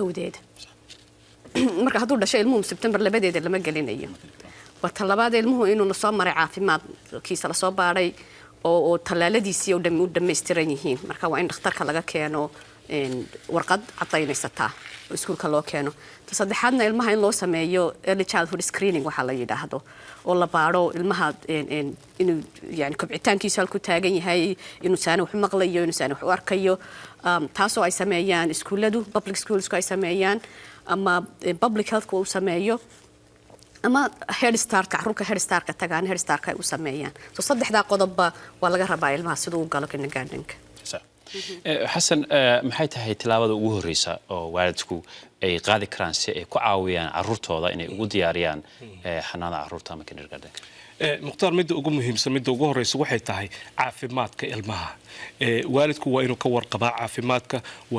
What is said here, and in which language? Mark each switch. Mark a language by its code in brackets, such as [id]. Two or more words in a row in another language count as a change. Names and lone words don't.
[so] marka hadduu dhashay ilmuhu September labadeeda lama gelinayo. وطلبات ilmuhu inuu soo maray caafimaadkiisa la soo baaray oo talaaladiisii oo dhammi u dhameystiran yihiin marka waa in dhakhtarka laga keeno warqad cadaynaysa iskuulka loo keeno saddexaadna ilmaha in loo sameeyo [en] early childhood screening [so] waxa la yiraahdo oo la baaro ilmaha inuu yani kobcitaankiisa halku taagan yahay inuu saana wax maqlayo inuu saana wax u arkayo taasoo ay sameeyaan iskuuladu [en] public schools [so] ay sameeyaan ama [en] public health [so] ku sameeyo ama [en] head start [so] carruurka [en] head start [so] ka tagaan [en] head start [so] ka u sameeyaan so saddexda qodobba waa laga rabaa ilmaha sidoo uu galo kindergartenka Hassan maxay tahay tilaabada ugu horeysa oo waalidku ay qaadi karaan si ay ku caawiyaan carruurtooda inay ugu diyaariyaan xanaanada carruurta ama kindergartenka Mukhtar midda ugu muhiimsan midda ugu horeysa waxay tahay caafimaadka ilmaha waalidku waa inuu ka warqabaa caafimaadka waa